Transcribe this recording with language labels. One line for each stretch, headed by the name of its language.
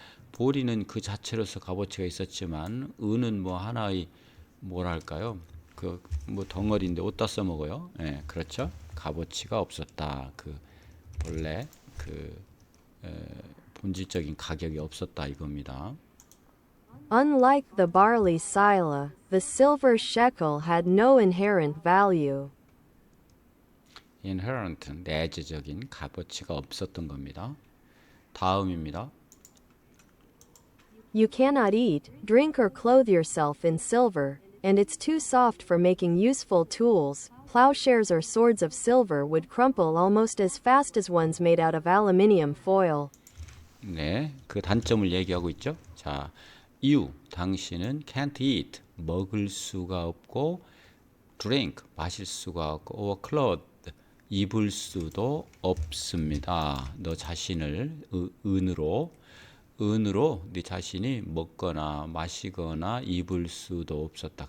Korean: 보리는 그 자체로서 값어치가 있었지만 은은 뭐 하나의 뭐랄까요? 그 뭐 덩어리인데 어디다 써먹어요? 예, 그렇죠. 값어치가 없었다. 그 본래 그 본질적인 가격이 없었다 이겁니다.
English: Unlike the barley sila, the silver shekel had no inherent value.
Korean: inherent 내재적인 값어치가 없었던 겁니다. 다음입니다.
English: You cannot eat, drink, or clothe yourself in silver, and it's too soft for making useful tools. Plowshares or swords of silver would crumple almost as fast as ones made out of aluminium foil.
Korean: 네, 그 단점을 얘기하고 있죠. 자, 당신은
English: can't eat,
Korean: 먹을 수가 없고, drink, 마실 수가 없고,
English: or clothe,
Korean: 입을 수도 없습니다. 너 자신을 은으로 네 자신이 먹거나 마시거나 입을 수도 없었다.